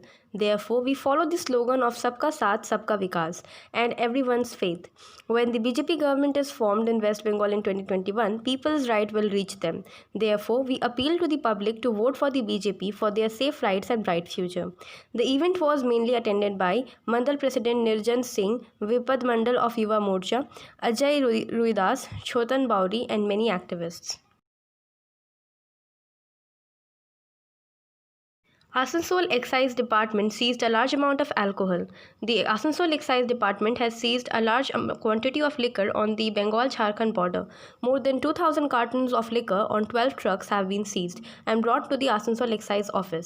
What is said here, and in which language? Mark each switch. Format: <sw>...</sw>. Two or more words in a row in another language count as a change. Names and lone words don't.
<en>Therefore, we follow the slogan of</en> <hi>सबका साथ, सबका विकास</hi> <en>and everyone's faith. When the BJP government is formed in West Bengal in 2021, people's right will reach them. Therefore, we appeal to the public to vote for the BJP for their safe rights and bright future. The event was mainly attended by Mandal President Nirjan Singh, Vipad Mandal of Yuva Morcha, Ajay Ruidas, Chotan Bauri and many activists. Asansol Excise Department seized a large amount of alcohol. The Asansol Excise Department has seized a large quantity of liquor on the Bengal-Jharkhand border. More than 2,000 cartons of liquor on 12 trucks have been seized and brought to the Asansol Excise Office.</en>